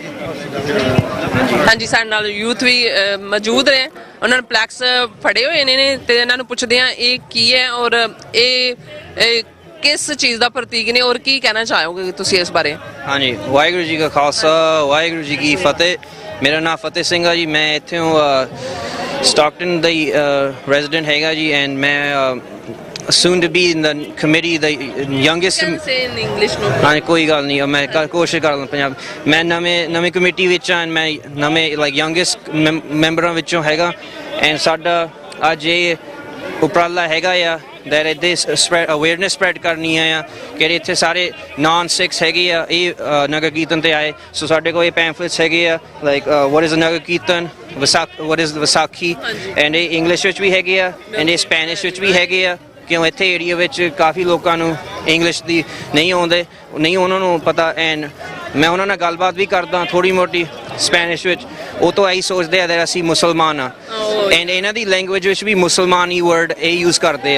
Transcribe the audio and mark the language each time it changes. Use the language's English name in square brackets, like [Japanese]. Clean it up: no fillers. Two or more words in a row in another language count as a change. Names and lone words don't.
[Punjabi] ਹਾਂਜੀ, ਸਾਡੇ ਨਾਲ ਯੂਥ ਵੀ ਮੌਜੂਦ ਨੇ, ਉਹਨਾਂ ਨੇ ਪਲੈਕਸ ਫੜੇ ਹੋਏ ਨੇ, ਤੇ ਇਹਨਾਂ ਨੂੰ ਪੁੱਛਦੇ ਆ ਇਹ ਕੀ ਹੈ ਔਰ ਇਹ ਕਿਸ ਚੀਜ਼ ਦਾ ਪ੍ਰਤੀਕ ਨੇ, ਔਰ ਕੀ ਕਹਿਣਾ ਚਾਹੋਗੇ ਤੁਸੀਂ ਇਸ ਬਾਰੇ? ਹਾਂਜੀ, ਵਾਹਿਗੁਰੂ ਜੀ ਕਾ ਖਾਲਸਾ, ਵਾਹਿਗੁਰੂ ਜੀ ਕੀ ਫਤਿਹ। ਮੇਰਾ ਨਾਮ ਫਤਿਹ ਸਿੰਘ ਆ ਜੀ, ਮੈਂ ਇੱਥੇ ਸਟਾਕਟਨ ਦਾ ਰੈਜ਼ੀਡੈਂਟ ਹੈਗਾ ਜੀ, ਐਂਡ ਮੈਂ [English] soon to be in the committee, the youngest. Can say in English, no? [Punjabi] ਹਾਂ, ਕੋਈ ਗੱਲ ਨਹੀਂ, ਮੈਂ ਕੋਸ਼ਿਸ਼ ਕਰ ਲਾਂ ਪੰਜਾਬ। ਮੈਂ ਨਵੇਂ ਕਮੇਟੀ ਵਿੱਚ ਆ, ਮੈਂ ਨਵੇਂ [English] youngest members [Punjabi] ਵਿੱਚੋਂ ਹੈਗਾ, ਐਂਡ ਸਾਡਾ ਅੱਜ ਇਹ ਉਪਰਾਲਾ ਹੈਗਾ ਆ that ਇਹਦੇ [English] awareness spread [Punjabi] ਕਰਨੀ ਆ ਕਿ ਇੱਥੇ ਸਾਰੇ [English] non Sikhs [Punjabi] ਹੈਗੇ ਆ, ਇਹ ਨਗਰ ਕੀਰਤਨ ਤੇ ਆਏ। ਸੋ ਸਾਡੇ ਕੋਲ ਇਹ ਪੈਂਫਲੇਟਸ ਹੈਗੇ ਆ, ਲਾਈਕ [English] what is a [Punjabi] ਨਗਰ ਕੀਰਤਨ, [English] what is [Punjabi] ਵਿਸਾਖੀ, ਐਂਡ ਇਹ ਇੰਗਲਿਸ਼ ਵਿੱਚ ਵੀ ਹੈਗੇ ਆ, ਐਂਡ ਇਹ ਸਪੈਨਿਸ਼ ਵਿੱਚ ਵੀ ਹੈਗੇ ਆ, ਕਿਉਂ ਇੱਥੇ ਏਰੀਆ ਵਿੱਚ ਕਾਫੀ ਲੋਕਾਂ ਨੂੰ ਇੰਗਲਿਸ਼ ਦੀ ਨਹੀਂ ਉਹਨਾਂ ਨੂੰ ਪਤਾ, ਐਂਡ ਮੈਂ ਉਹਨਾਂ ਨਾਲ ਗੱਲਬਾਤ ਵੀ ਕਰਦਾ ਥੋੜੀ ਮੋਟੀ ਸਪੈਨਿਸ਼ ਵਿੱਚ। ਉਹ ਤੋਂ ਇਹੀ ਸੋਚਦੇ ਆ ਕਿ ਅਸੀਂ ਮੁਸਲਮਾਨ ਆ ਐਂਡ ਇਹਨਾਂ ਦੀ ਲੈਂਗੁਏਜ ਵਿੱਚ ਵੀ ਮੁਸਲਮਾਨੀ ਵਰਡ ਇਹ ਯੂਜ਼ ਕਰਦੇ ਆ।